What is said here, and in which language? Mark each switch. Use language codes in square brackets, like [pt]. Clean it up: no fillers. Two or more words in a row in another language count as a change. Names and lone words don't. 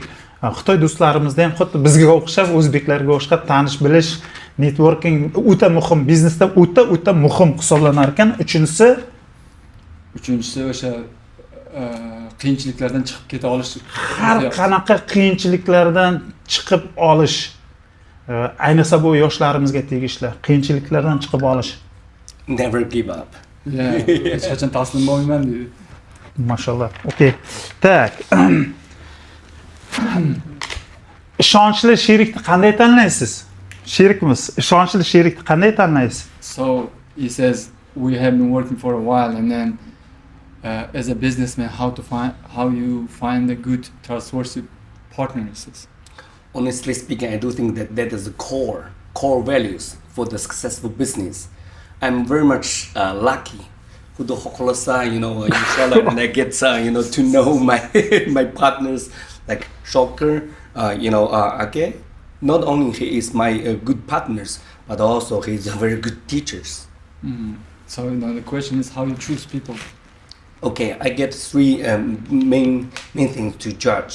[uz] Xitoy do'stlarimizda ham xuddi bizga o'xshab, o'zbeklarga o'xshab tanish bilish, networking o'ta muhim, biznesda o'ta muhim hisoblanar ekan. Uchinchisi o'sha qiyinchiliklardan chiqib keta olish. Har qanaqa qiyinchiliklardan chiqib olish. Ayniqsa bu yoshlarimizga tegishli. Qiyinchiliklardan chiqib olish. [en] Never give up. [uz] Hech qachon taslim bo'lmayman deydi. Mashallah. Okay. Tak. Ishonchli sherikni qanday tanlaysiz? Sherikmiz. Ishonchli sherikni qanday tanlaysiz? [en] So he says we have been working for a while, and then as a businessman, how you find a good trustworthy partner? He says. Honestly speaking, I do think that is the core values for the successful business. I'm very much lucky. [uz] Xudo xohlasa, [en] inshallah, when I get to know my partners like Shocker, okay. Not only he is my good partners, but also he is a very good teachers. So now the question is how you choose people. Okay, I get three main things to judge.